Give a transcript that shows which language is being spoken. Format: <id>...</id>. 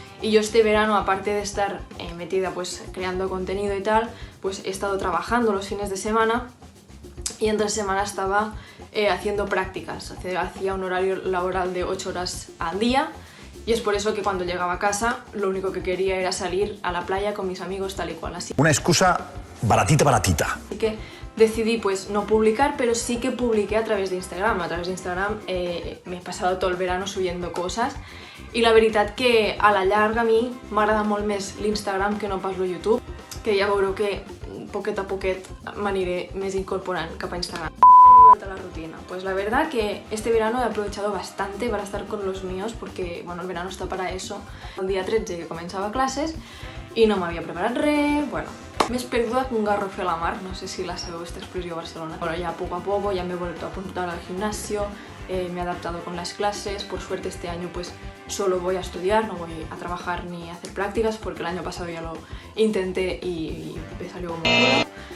<es>Y yo este verano, aparte de estar metida pues creando contenido y tal, pues he estado trabajando los fines de semana y entre semana estaba haciendo prácticas. Hacía un horario laboral de 8 horas al día y es por eso que cuando llegaba a casa lo único que quería era salir a la playa con mis amigos tal y cual. Así. Una excusa baratita. Así que decidí pues no publicar, pero sí que publiqué a través de Instagram. A través de Instagram me he pasado todo el verano subiendo cosas</es> <ca>i la veritat que a la llarga a mi m'agrada molt més l'Instagram que no pas el YouTube, que ja veureu que poquet a poquet m'aniré més incorporant cap a Instagram.</ca> <es>A la rutina. Pues la verdad que este verano he aprovechado bastante para estar con los míos porque bueno, el verano está para eso. El día 13 que comenzaba clases y</es> <ca>no m'havia preparat res, bueno, més perduda que un garrofe a la mar, no sé si la sabeu</ca> <es>esta expresión</es> <ca>a Barcelona.</ca> <es>Bueno, ya poco a poco ya me he vuelto a apuntar al gimnasio, me he adaptado con las clases, por suerte este año pues solo voy a estudiar, no voy a trabajar ni a hacer prácticas porque el año pasado ya lo intenté y me salió como culo.</es>